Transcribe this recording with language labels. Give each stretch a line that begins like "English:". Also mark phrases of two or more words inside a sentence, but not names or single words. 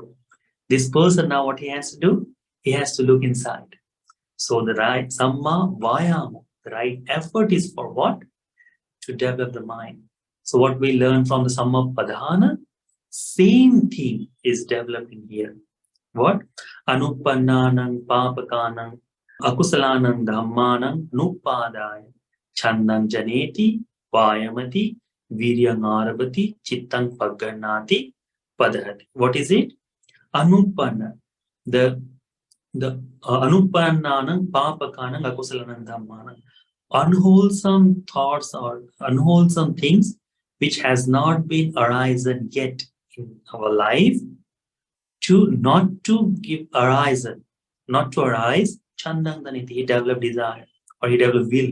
English: This person now what he has to do? He has to look inside. So the right
Pali: Samma Vayama,
English: the right effort is for what? To develop the mind. So what we learn from the
Pali: Samma Padhana,
English: same thing is developing here. What?
Pali: Anupannanang papakanang akusalanang dhammanang nupadaya chandang janeti vayamati viryang arabati chittang paggannati padhati.
English: What is it? Anupanna.
Pali: The anupannanang papakanang akusalanang dhammanang.
English: Unwholesome thoughts or unwholesome things which has not been arisen yet in our life, to not to give arisen, not to arise,
Pali: Chandang Daniti,
English: he developed desire or he developed will.